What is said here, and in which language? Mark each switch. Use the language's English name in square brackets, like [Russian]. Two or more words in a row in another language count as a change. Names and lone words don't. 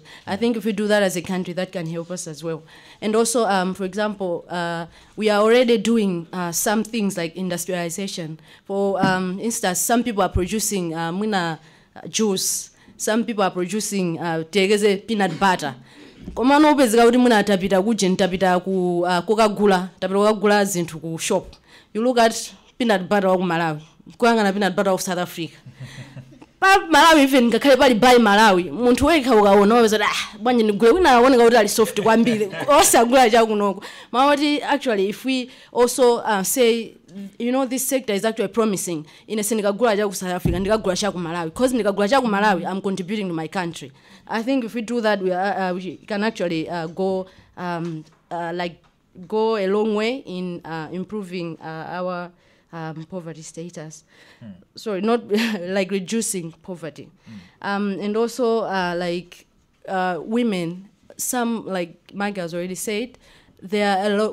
[English] I think if we do that as a country, that can help us as well. And also, for example, we are already doing some things like industrialization. For instance, some people are producing juice. Some people are producing peanut butter. [Nyanja] Komano upezeka kuti muna tapita kuje ntapita ku Coca-Cola, tapita kukagula zinthu ku shop. [English] You look at peanut butter [Nyanja] wa ku Malawi, kuyangana [English] peanut butter of South Africa. [Nyanja] Pa Malawi even ngakhale pali buy Malawi, munthu wekha ukaona wapeza bwanje ndigule wina aoneka kuti ali soft kwambiri. Osagula cha kunoko. [English] Mawati actually if we also say this sector is actually promising. In a sense, [Nyanja] nikagula cha ku South Africa, nikagula cha ku Malawi. Because nikagula cha ku Malawi, [English] I'm contributing to my country. I think if we do that, we can actually go a long way in improving our poverty status. Sorry, not like reducing poverty. And also women, some like Mike has already said, there are a lot.